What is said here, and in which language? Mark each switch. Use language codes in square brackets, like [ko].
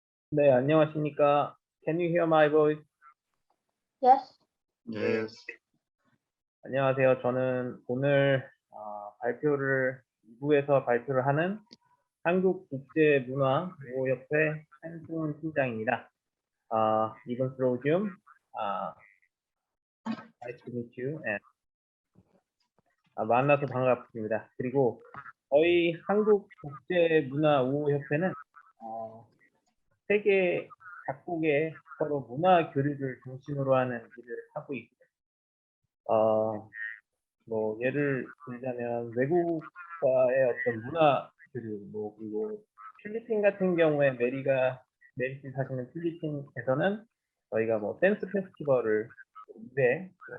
[ko] 네, 안녕하십니까. [en] Can you hear my voice? Yes. [ko] Yes. 안녕하세요. 저는 오늘 발표를 2부에서 발표를 하는 한국국제문화보호협회 한승훈 팀장입니다. 이번 프로그램 [en] nice to meet you and [ko] 만나서 반갑습니다. 그리고 저희 한국국제문화보호협회는 세계 각국의 서로 문화 교류를 중심으로 하는 일을 하고 있고요. 뭐 예를 들자면 외국과의 어떤 문화 교류, 그리고 필리핀 같은 경우에 메리씨 사시는 필리핀에서는 저희가 뭐 댄스 페스티벌을 올해